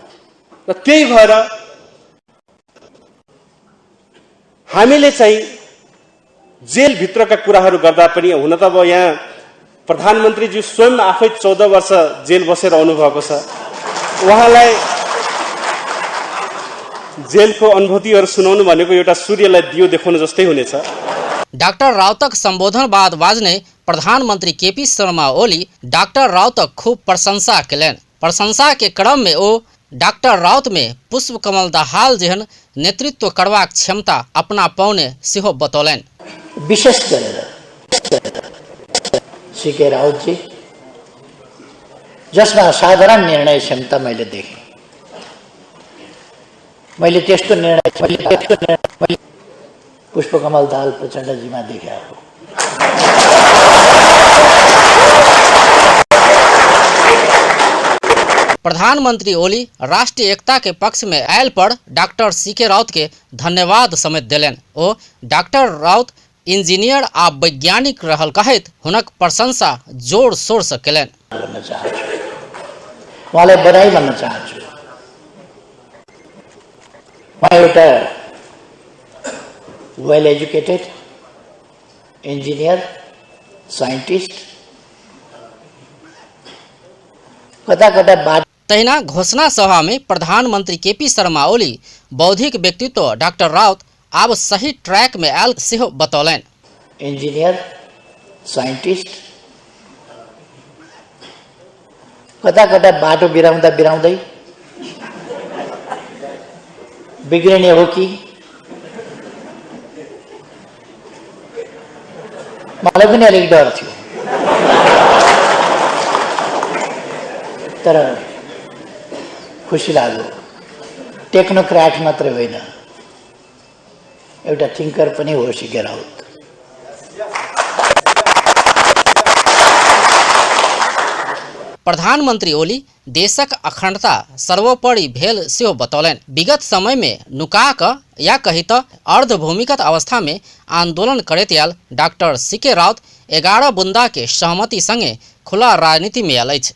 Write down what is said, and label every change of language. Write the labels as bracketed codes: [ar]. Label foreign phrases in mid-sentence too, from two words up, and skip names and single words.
[ne] र त्यही भएर हामीले चाहिँ जेलभित्रका कुराहरू गर्दा पनि, हुन त अब यहाँ प्रधानमन्त्रीज्यू स्वयं आफै 14 वर्ष जेल बसेर आउनुभएको छ, उहाँलाई जेलको अनुभूतिहरू सुनाउनु भनेको एउटा सूर्यलाई दियो देखाउनु जस्तै हुनेछ। [mai] डॉक्टर राउतक संबोधन बाद बाजने प्रधानमंत्री केपी शर्मा ओली डॉक्टर राउतक खूब प्रशंसा कयलनि। प्रशंसा के क्रम में ओ डॉक्टर राउत में पुष्प कमल दाहाल जेहन नेतृत्व करबाक क्षमता अपना पौने सेहो बतौलनि। [ne] विशेष गरेर सीके राउत जी, जसमा साधारण निर्णय क्षमता मैले देखेँ। मैले त्यस्तो निर्णय पुष्पकमल दाहाल प्रचण्डजीमा देखेँ हो। [mai] प्रधानमंत्री ओली राष्ट्रीय एकता के पक्ष में आयल पर डॉक्टर सीके राउत के धन्यवाद समेत दिलनि। ओ डॉक्टर राउत इंजीनियर आ वैज्ञानिक रहल कहैत हुनक प्रशंसा जोर शोर से कयलनि। [ne] उहाँलाई बधाई भन्न चाहन्छु। उहाँ एउटा [en] well educated engineer, scientist, [ne] कता कता बात। [mai] तहिना घोषणा सभा में प्रधानमंत्री केपी शर्मा ओली बौद्धिक व्यक्तित्व डॉक्टर राउत आब सही ट्रैक में आयल सेहो बतौलनि। [en] engineer, scientist, [ne] कता कता बाटो बिराउँदा बिराउँदै बिग्रिने हो कि मलाई पनि अलिक डर थियो। तर खुसी लाग्यो, टेक्नोक्राट मात्रै होइन, एउटा थिंकर पनि हो सीके राउत। [mai] प्रधानमंत्री ओली देशक अखंडता सर्वोपरि भेल सेहो बतौलनि। विगत समय में नुका क या कही त अर्धभूमिगत अवस्था में आंदोलन करैत आयल डॉक्टर सीके राउत 11 बुंदा के सहमति संगे खुला राजनीति में आयल अछि।